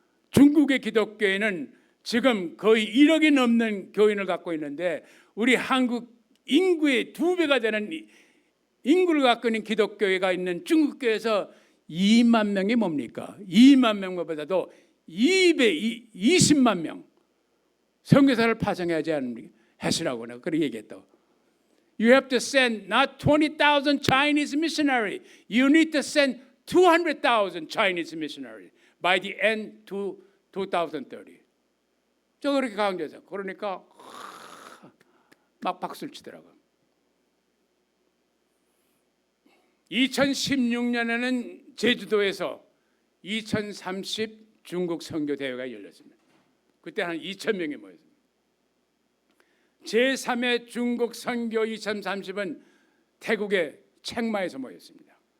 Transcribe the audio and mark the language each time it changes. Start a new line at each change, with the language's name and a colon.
Korean: 중국의 기독교회는 지금 거의 1억이 넘는 교인을 갖고 있는데 우리 한국 인구의 2배가 되는 인구를 갖고 있는 기독교회가 있는 중국교회에서 2만 명이 뭡니까? 2만 명보다도 20만 명 선교사를 파송해야지 하시라고 내가 그렇게 얘기했다고.
English: You have to send not 20,000 Chinese missionary. You need to send 200,000 Chinese missionary by the end to 2030.
Korean: 저 그렇게 강조해서 그러니까 막 박수를 치더라고. 2016년에는 제주도에서 2030 중국 선교 대회가 열렸습니다. 그때 한 2,000명이 모였습니다. 제3회 중국 선교 2030은 태국의 책마에서 모였습니다.